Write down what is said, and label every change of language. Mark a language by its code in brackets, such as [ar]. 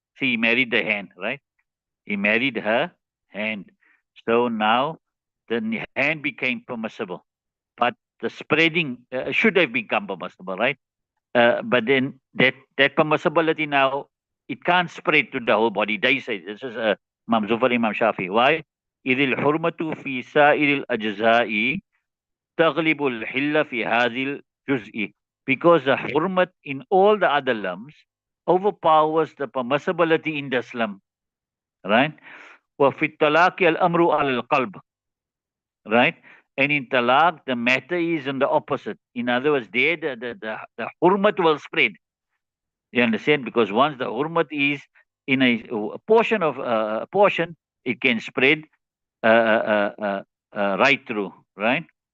[en] See, he married the hand, right? He married her hand. So now the hand became permissible, but the spreading should have become permissible, right? But then that permissibility now, it can't spread to the whole body. They say this is Imam Zufar, Imam Shafi. Why? [ar] إذ الحرمة في سائر الأجزاء تغلب الحل في هذه الجزء. [en] Because the hurmat in all the other lums overpowers the permissibility in the slum, right? [ar] وفي الطلاق الأمر على القلب, right? [en] And in talaq, the matter is in the opposite. In other words, there the hurmat will spread. You understand? Because once the hurmat is in a portion of a portion, it can spread right through, right?